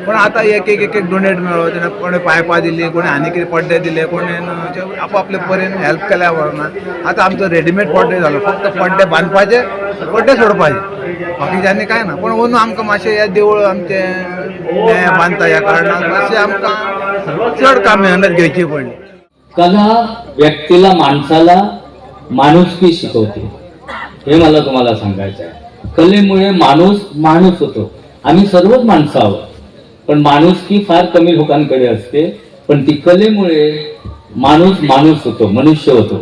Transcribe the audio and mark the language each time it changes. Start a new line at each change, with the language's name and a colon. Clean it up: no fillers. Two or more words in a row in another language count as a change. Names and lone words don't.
Konkani: पण आतां एक एक डोनेट मेळ्ळो, तेणें कोणें पायपां दिलीं, कोणें आनी कितें पड्डे दिले, कोणें आपापले परीन हेल्प केल्या वरनात। आतां आमचो रेडीमेड पड्डे जालो, फक्त पड्डे बांदपाचे, पड्डे सोडपाचे, बाकीच्यांनी कांय ना। पण अंदू आमकां मातशें हें देवूळ आमचें बांदता ह्या कारणान मातशें आमकां चड काम मेहनत घ्यायची पडली।
Marathi: कला व्यक्तीला, माणसाला माणुसकी शिकवते, हे मला तुम्हाला सांगायचं आहे। कलेमुळे माणूस होतो। आम्ही सर्वच माणसं आहोत, पण माणुसकी फार कमी लोकांकडे असते, पण ती कलेमुळे माणूस होतो, मनुष्य होतो।